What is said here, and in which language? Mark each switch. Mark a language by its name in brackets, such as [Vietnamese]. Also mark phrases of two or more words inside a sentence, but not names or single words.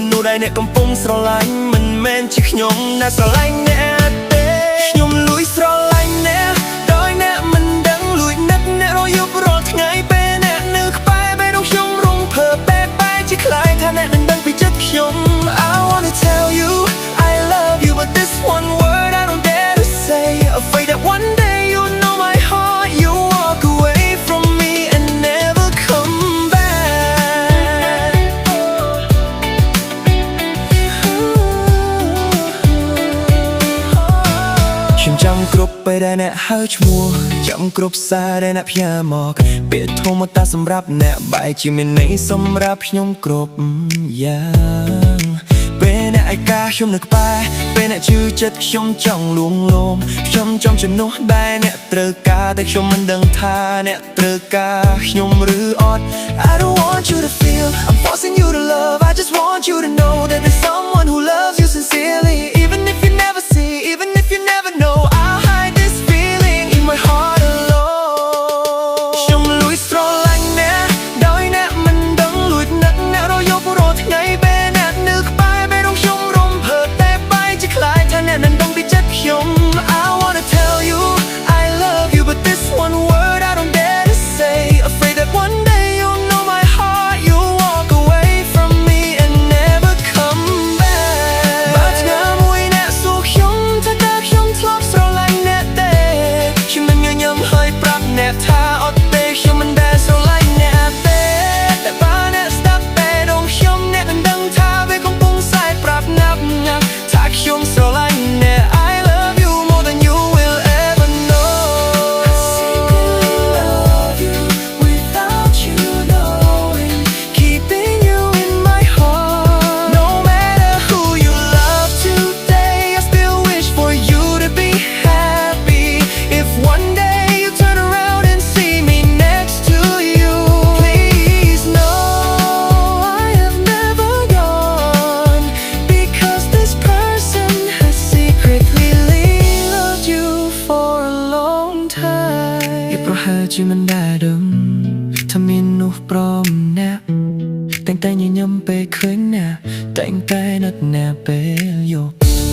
[Khmer] មនុស្សដែលអ្នកកំពុងស្រឡាញ់មិនមែនជាខ្ញុំដែលស្រឡាញ់អ្នកទេខ្ញុំលួចស្រឡាញ់អ្នកដោយអ្នកមិនដឹងលួចនឹកអ្នករយប់រាល់ថ្ងៃពេលអ្នកនៅក្បែរបេះដូងខ្ញុំរងភើបបែបបែរជាខ្លាយថាអ្នកនឹងដឹងពីចិត្តខ្ញុំ [English] I wanna tell you I love you but this one word I don't dare to say afraid that one day you'll know my heart you walk away from me and never come back [Khmer] ខ្ញុំចាំគ្រប់ពេលដែលអ្នកហៅឈ្មោះចាំគ្រប់សារដែលអ្នកផ្ញើមកពាក្យធម្មតាសម្រាប់អ្នកបែរជាមានន័យសម្រាប់ ខ្ញុំគ្រប់យ៉ាងពេលអ្នកឯកាខ្ញុំនៅក្បែរពេលអ្នកជឿចិត្តខ្ញុំចង់លួងលោមខ្ញុំចំជំនួសដែលអ្នកត្រូវការតែខ្ញុំមិនដឹងថាអ្នកត្រូវការខ្ញុំឬអត់ [English] I don't want you to feel I'm forcing you to love I just want you to know that there's someone who loves you sincerely even if you never see even if you never know I'll hide this feeling in my heart [Khmer] alone ខ្ញុំលួចស្រឡាញ់អ្នកដោយអ្នកមិនដឹងលួចនឹកអ្នករយប់រាល់ថ្ងៃពេលអ្នកនៅក្បែរបេះដូងខ្ញុំរំភើបតែបែរជាខ្លាយថាអ្នកនឹងដឹងពីចិត្តខ្ញុំ [English] I wanna tell you I love you but this one word I don't dare to say afraid that one day you'll know my heart you'll walk away from me and never come back [Khmer] បើថ្ងៃមួយអ្នកសួរខ្ញុំថាតើខ្ញុំធ្លាប់ស្រឡាញ់អ្នកទេខ្ញុំនឹងញញឹមហើយ ប្រាប់អ្នកថាអត់ទេខ្ញុំមិនដែលស្រឡាញ់អ្នកទេតែបើអ្នកស្ដាប់បេះដូងខ្ញុំអ្នកនឹងដឹងថាវាកំពុងសែក ប្រាប់ណាប់ណាប់ថាខ្ញុំស្រឡាញ់អ្នក [English] I love you more than you will ever know I secretly love you without you knowing keeping you in my heart no matter who you love today I still wish for you to be happy if one day you turn around and see me next to you please know I have never gone because this person has secretly loved you for a long time [Khmer] វាប្រហែលជាមិនដែលដឹងថាមាននោះព្រមអ្នកតែងតែញញឹមពេលឃើញអ្នកតែងតែនឹកអ្នកពេលយប់